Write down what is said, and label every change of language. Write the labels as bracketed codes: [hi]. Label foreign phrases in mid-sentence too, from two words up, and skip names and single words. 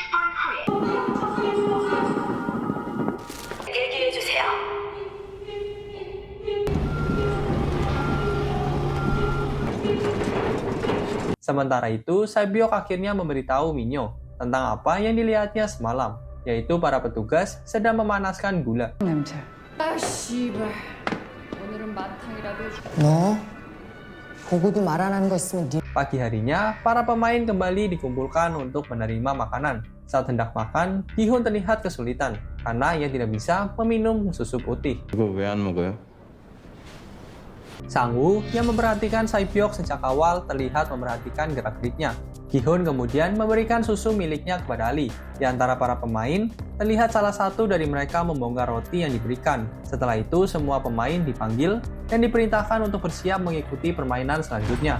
[id] Sementara itu, Sae-byok akhirnya memberitahu Minyo tentang apa yang dilihatnya semalam, yaitu para petugas sedang memanaskan gula. [ko] 냄새. 너 보고도 말 안 하는 거 있으면 네 [id] Pagi harinya, para pemain kembali dikumpulkan untuk menerima makanan. Saat hendak makan, Gi-hun terlihat kesulitan karena ia tidak bisa meminum susu putih. [ko] 이거 왜 안 먹어요? [id] Sang-woo yang memperhatikan Sae-byok sejak awal terlihat memperhatikan gerak-geriknya. Gi-hun kemudian memberikan susu miliknya kepada Ali. Di antara para pemain, terlihat salah satu dari mereka membongkar roti yang diberikan. Setelah itu, semua pemain dipanggil dan diperintahkan untuk bersiap mengikuti permainan selanjutnya.